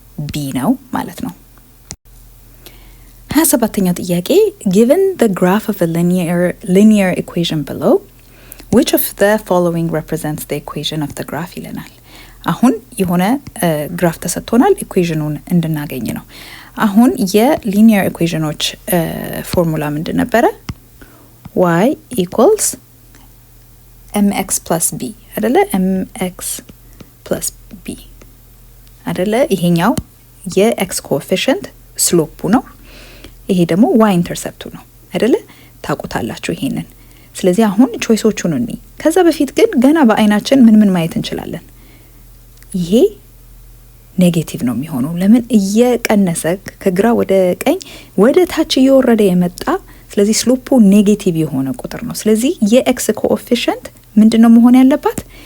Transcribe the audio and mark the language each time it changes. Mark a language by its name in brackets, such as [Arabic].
[Amharic] ቢ ነው ማለት ነው። 27ኛው ጥያቄ [English] given the graph of a linear equation below which of the following represents the equation of the graph [Amharic] ይለናል። አሁን የሆነ ግራፍ ተሰጥቶናል ኢኩዌሽኑን እንድናገኝ ነው። አሁን የሊኒየር ኢኩዌሽኖች ፎርሙላ ምንድን ነበረ? [English] y equals mx plus b [Amharic] አይደለ? [English] mx plus b [Amharic] አይደለ? ይሄኛው የx ኮኤፊሽንት ስሎፑ ነው። ይሄ ደግሞ y ኢንተርሰፕቱ ነው አይደለ? ታውቁታላችሁ ይሄንን። ስለዚህ አሁን ቾይሶቹን እንይ። ከዛ በፊት ግን ገና በአይናችን ምን ማየት እንችላለን? ይሄ ኔጌቲቭ ነው የሚሆነው። ለምን? እየቀነሰ ከግራ ወደ ቀኝ ወደ ታች እየወረደ የመጣ ስለዚህ ስሎፑ ኔጌቲቭ የሆነ ቁጥር ነው። ስለዚህ የኤክስ ኮኤፊሽንት ምንድነው መሆን ያለባት?